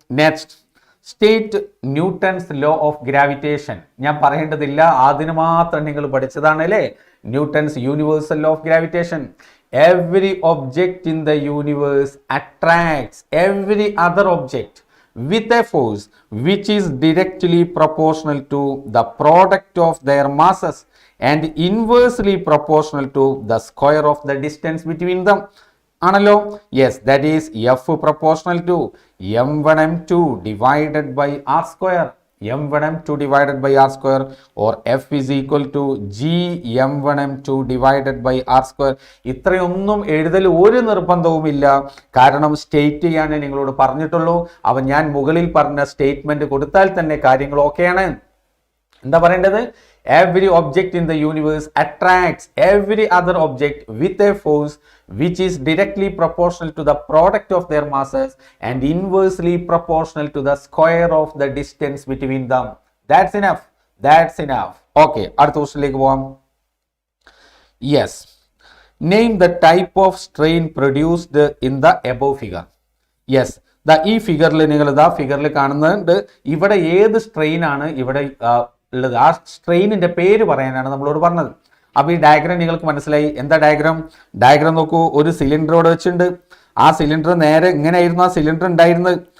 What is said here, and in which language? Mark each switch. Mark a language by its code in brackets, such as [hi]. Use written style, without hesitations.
[en] Next, state Newton's law of gravitation. [ml] ഞാൻ പറയേണ്ടതില്ല, അതിന് മാത്രം നിങ്ങൾ പഠിച്ചതാണ് അല്ലേ? Newton's universal law of gravitation. [en] Every object in the universe attracts every other object with a force which is directly proportional to the product of their masses and inversely proportional to the square of the distance between them. [ml] ആണല്ലോ? [en] Yes, that is F proportional to m1m2 divided by r². m1m2 divided by r² or F is equal to G m1m2 divided by r². [ml] ഇത്രയൊന്നും എഴുതൽ ഒരു നിർബന്ധവുമില്ല, കാരണം state ചെയ്യാനേ നിങ്ങളോട് പറഞ്ഞിട്ടുള്ളൂ. അവൻ ഞാൻ മുകളിൽ പറഞ്ഞ സ്റ്റേറ്റ്മെന്റ് കൊടുത്താൽ തന്നെ കാര്യങ്ങൾ ഓക്കെയാണ്. എന്താ പറയേണ്ടത്? [en] Every object in the universe attracts every other object with a force which is directly proportional to the product of their masses and inversely proportional to the square of the distance between them. That's enough. [ml] Okay, അടുത്ത ക്വസ്റ്റ്യനിലേക്ക് പോവാം. [en] Yes, name the type of strain produced in the above figure. [ml] Yes, ഈ ഫിഗറിൽ നിങ്ങൾ ഫിഗറിൽ കാണുന്നുണ്ട്. ഇവിടെ ഏത് സ്ട്രെയിൻ ആണ് ഇവിടെ ഉള്ളത്? ആ സ്ട്രെയിനിന്റെ പേര് പറയാനാണ് നമ്മളോട് പറഞ്ഞത്. അപ്പൊ ഈ ഡയഗ്രാം നിങ്ങൾക്ക് മനസ്സിലായി. എന്താ ഡയഗ്രാം നോക്കൂ. ഒരു സിലിണ്ടറോട് വെച്ചിട്ടുണ്ട്. ആ സിലിണ്ടർ നേരെ ഇങ്ങനെയായിരുന്നു ആ സിലിണ്ടർ ഉണ്ടായിരുന്നത്.